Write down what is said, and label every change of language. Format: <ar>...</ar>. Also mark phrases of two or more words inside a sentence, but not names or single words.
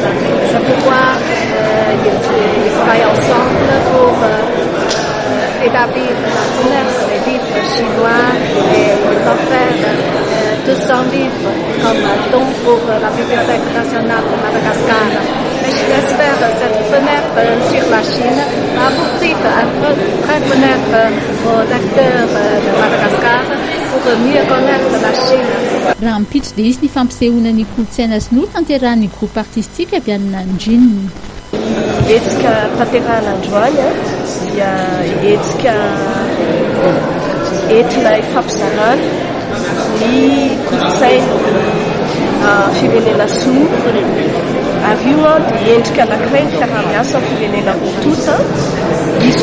<fr>C'est pourquoi ils travaillent ensemble pour établir la commerce des livres chinois et ils vont faire 200 livres comme don pour la Bibliothèque nationale de Madagascar. Mais j'espère que cette fenêtre sur la Chine va ouvrir un vrai fenêtre aux lecteurs de Madagascar pour mieux connaître la Chine.</fr> <mg>Raha mipitso dia izy ny fampisehoana ny kolotsaina sinoa tanterahan'ny</mg> <fr>groupe artistique</fr> <mg>avy any Nanjing. Hetsika tanterahana androany dia hetsika entina hifampizarana ny kolotsaina firenena sinoa ary io dia endrika anankiray ny fiaraha-miasa firenena roa izy</mg>